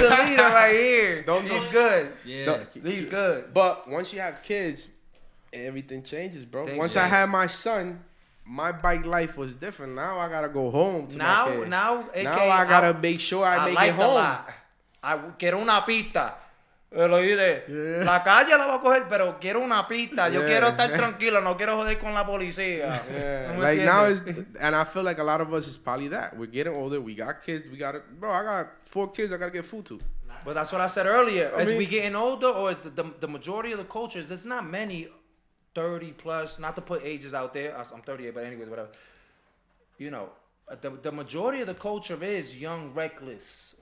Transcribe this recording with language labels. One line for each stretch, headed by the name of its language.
English: He's the leader right here. He's good. Yeah. He's good. But once you have kids, everything changes, bro. Once I had my son, my bike life was different. Now I gotta go home to my kid. Now I gotta make sure I make it home.
Spanish: I quiero una pista. Lo dije, la calle la voy a coger, pero quiero una pista. Yo quiero estar tranquilo, no quiero joder con la policía.
English: Yeah. Like now and I feel like a lot of us is probably that. We're getting older. We got kids. Bro, I got 4 kids I gotta get food to. But that's what I said earlier. As we getting older, or as the majority of the cultures, there's not many 30 plus. Not to put ages out there. I'm 38, but anyways, whatever. The majority of the culture is young, reckless,